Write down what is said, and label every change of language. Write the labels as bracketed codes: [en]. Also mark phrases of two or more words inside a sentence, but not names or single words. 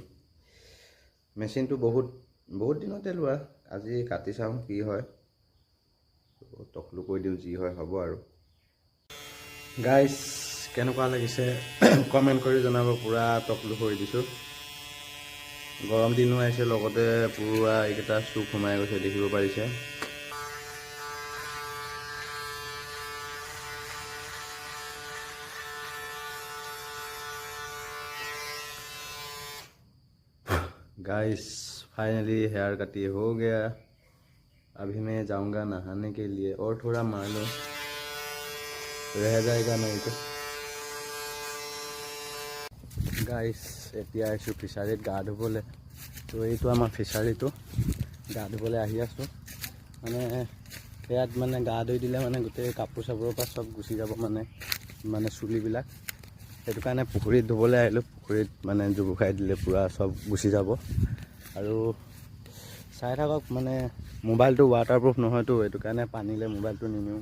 [as] মেচিনটো বহুত দিনতে লোৱা, আজি কাটি চাওঁ কি হয়। টকলো কৰি দিওঁ, যি হয় হ'ব আৰু। গাইজ কেনেকুৱা লাগিছে কমেণ্ট কৰি জনাব। পূৰা টকলো কৰি দিছোঁ। গৰম দিনো আহিছে, লগতে পূৰা এইকেইটা চুক সোমাই গৈছে, দেখিব পাৰিছে। [en] guys finally hair [hi] कटी हो गया। अभी मैं जाऊंगा नहाने के लिए और थोड़ा मार लो, रह जाएगा नहीं तो। [as] गाइस এতিয়া আহিছোঁ ফিচাৰীত গা ধুবলৈ। তো এইটো আমাৰ ফিচাৰীটো, গা ধুবলৈ আহি আছোঁ। মানে ইয়াত মানে গা ধুই দিলে মানে গোটেই কাপোৰ চাপোৰৰ পৰা চব গুচি যাব মানে চুলিবিলাক। সেইটো কাৰণে পুখুৰীত ধুবলৈ আহিলোঁ। পুখুৰীত মানে জুবু খাই দিলে পূৰা চব গুচি যাব। আৰু চাই থাকক, মানে মোবাইলটো ৱাটাৰপ্ৰুফ নহয়তো, সেইটো কাৰণে পানীলৈ মোবাইলটো নিনিওঁ।